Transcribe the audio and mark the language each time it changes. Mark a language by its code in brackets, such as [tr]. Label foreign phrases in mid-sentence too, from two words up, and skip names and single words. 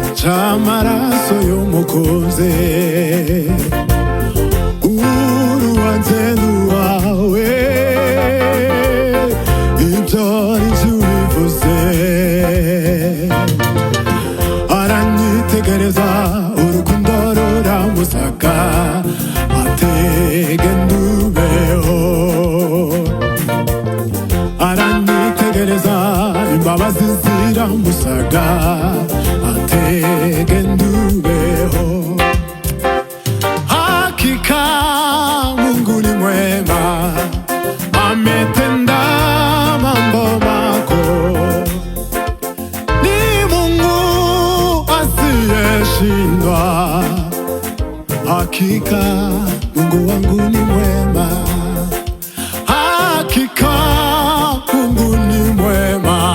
[rw] amaraso y'umukunzi urubanze rwawe ibyo nibyo bivuze aranyitegereza urukundo ruramusaka atege ndubeho aranyitegereza imbabazi ziramusaga atege ndubeho [sw] hakika Mungu ni mwema ametenda mambo makuu ni Mungu asiyeshindwa hakika Mungu wangu ni mwema hakika Mungu ni mwema